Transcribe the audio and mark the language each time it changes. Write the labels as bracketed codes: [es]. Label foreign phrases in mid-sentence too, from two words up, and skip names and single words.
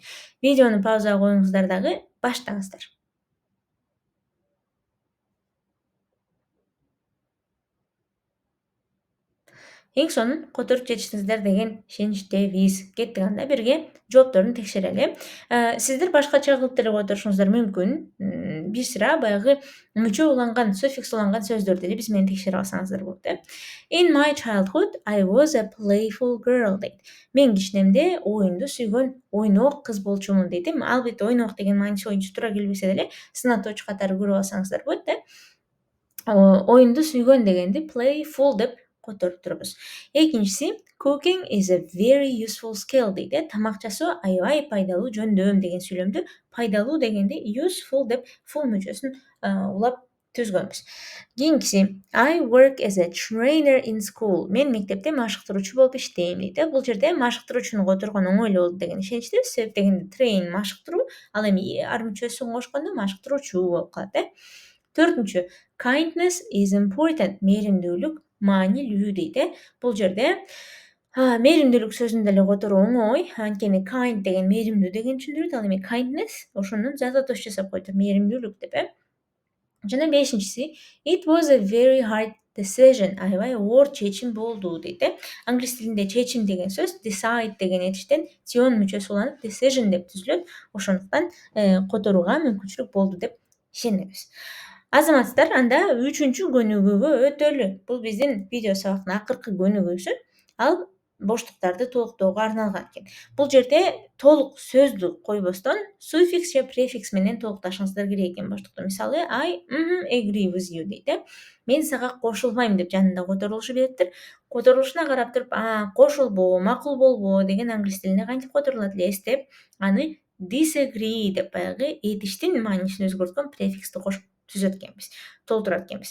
[ky] Видеону паузага коюңуздар дагы баштаңыздар. Эң сонун которуп жетиштиңиздер деген ишеничтебиз. Кеттик анда бирге жоопторун текшерели. Сиздер башкача кылып деле которушуңуздар мүмкүн. Бир сыра баягы мүчө уланган, суффикс уланган сөздөрдү деле биз менен текшерип алсаңыздар болот. [en] In my childhood, I was a playful girl дейт. [ky] Мен кичинемде оюнду сүйгөн ойнок кыз болчумун дейт. Албетте ойнок деген мааниси боюнча туура келбесе деле сынатоочу катары көрүп алсаңыздар болот. Оюнду сүйгөн дегенди playful деп которуп турабыз. [en] Экинчиси cooking is a very useful skill дейт. [ky] Тамак жасоо аябай пайдалуу жөндөм деген сүйлөмдү пайдалуу дегенди useful деп full мүчөсүн улап түзгөнбүз. [en] Кийинкиси I work as a trainer in school. [ky] Мен мектепте машыктыруучу болуп иштейм дейт. Бул жерде машыктыруучуну которгон оңой эле болду деген ишеничтебиз. Себеп дегенде train машыктыруу, ал эми ар мүчөсүн кошкондо машыктыруучу болуп калат. [en] Төртүнчү kindness is important. [ky] Мээримдүүлүк маанилүү дейт. Бул жерде мээримдүүлүк сөзүн деле которуу оңой. Анткени kind деген мээримдүү деген түшүндүрөт. Ал эми kindness ошонун зататош жасап коюптур. Мээримдүүлүк деп. Жана бешинчиси [en] it was a very hard decision. [ky] Аябай оор чечим болду дейт. Англис тилинде чечим деген сөз decide деген этиштен tion мүчөсү уланып decision деп түзүлөт. Ошондуктан которууга мүмкүнчүлүк болду деп ишенебиз. Азаматсыздар, анда 3-чү көнүгүүгө өтөлү. Бул биздин видео сабактын акыркы көнүгүүсү. Ал боштуктарды толуктоого арналган экен. Бул жерде толук сөздү койбостон суффикс же префикс менен толукташыңыздар керек экен боштукту. [en] Мисалы I agree with you дейт. [ky] Мен сага кошулбайм деп жанында которулушу бериптир. Которулушуна карап туруп, кошулбоо, макул болбоо деген англис тилине кантип которулат элес деп аны disagree деп баягы этиштин маанисин өзгөрткөн префиксти кошуп түзөт экенбиз, толтурат экенбиз.